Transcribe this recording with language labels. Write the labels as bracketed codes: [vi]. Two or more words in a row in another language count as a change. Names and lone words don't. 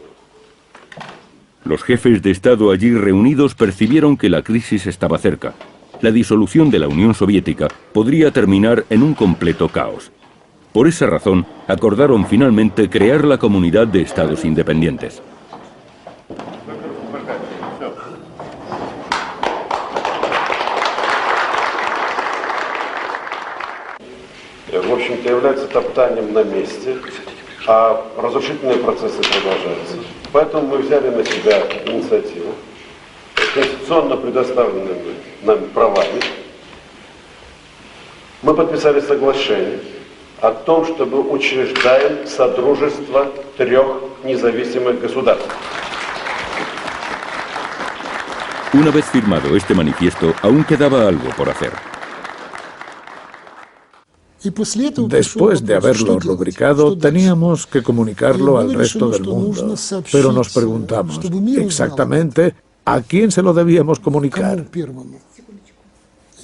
[es] Los jefes de Estado allí reunidos percibieron que la crisis estaba cerca. La disolución de la Unión Soviética podría terminar en un completo caos. Por esa razón, acordaron finalmente crear la Comunidad de Estados Independientes. [ru] В общем-то, является топтанием на месте, а разрушительные процессы продолжаются. Поэтому мы взяли на себя инициативу, конституционно предоставленными нами правами. Мы подписали соглашение о том, что мы учреждаем содружество 3 независимых государств. [es] Una vez firmado este manifiesto, aún quedaba algo por hacer. Después de haberlo rubricado, teníamos que comunicarlo al resto del mundo. Pero nos preguntamos, exactamente, ¿a quién se lo debíamos comunicar?